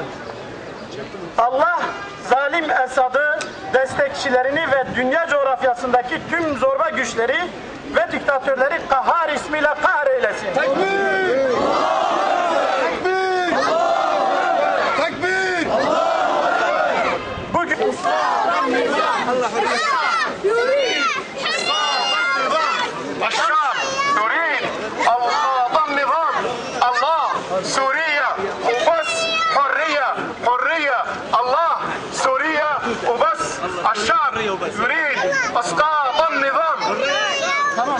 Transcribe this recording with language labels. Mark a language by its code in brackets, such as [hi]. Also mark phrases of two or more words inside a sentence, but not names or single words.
[tr] Allah zalim Esad'ı, destekçilerini ve dünya coğrafyasındaki tüm zorba güçleri ve diktatörleri kahhar ismiyle kahreylesin. Tekbir! Tekbir! Tekbir! Bugün [ar] الشعب يريد أوقاف النظام الله سوريا وبس حرية حرية الله سوريا وبس الشعب يريد إسقاط النظام